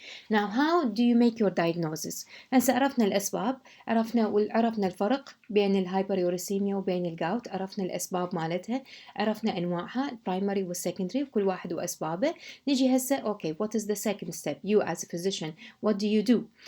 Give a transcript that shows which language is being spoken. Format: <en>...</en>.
<en>Now, how do you make your diagnosis?</en> <ar>هسه عرفنا الأسباب، عرفنا الفرق بين الهايبريوريسيميا وبين الجاوت، عرفنا الأسباب مالتها، عرفنا أنواعها البرايمري والسكندري وكل واحد وأسبابه.</ar> <en>نجي هسه okay, what is the second step? You as a physician, what do you do?</en>